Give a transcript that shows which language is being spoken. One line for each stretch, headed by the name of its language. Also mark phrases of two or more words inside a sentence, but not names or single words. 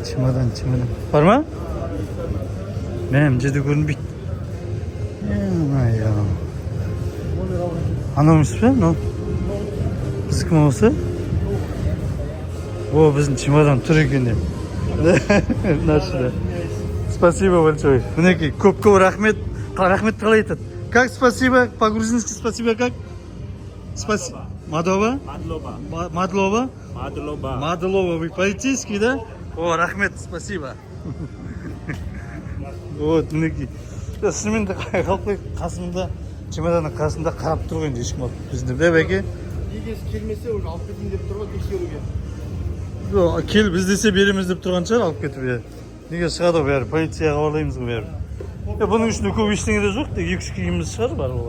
Kazakh: Бар ма? Мен жерде көрінбейді. Анауымыз бе? Біздікі ма осы? О, біздің чемодан тұр екен не? Нашыда.
Russian: Спасибо большое.
Kazakh: Мінекей, көп рахмет. Рахмет қалай айтады?
Russian: Как спасибо? По-грузински спасибо как? Спасибо. Мадлова? Мадлова. Вы полицейский, да? О, рахмет, спасибо.
Kazakh: Вот, мінекей. Шынымен де қалпай қасымда, чемоданның қасында қарап тұр ғой, ешкім алып біздің де Бәке. Егесі келмесе, уже алып кетейін деп тұр ғой, тексеруге. Кел, біз десе береміз деп тұрған шығар алып кетіп. Неге шығады ғой бәрі, полицияға хабарлаймыз ғой бәрі. Бұның үшін көп ештеңе де жоқ, 2-3 киіміміз шығар бар олар.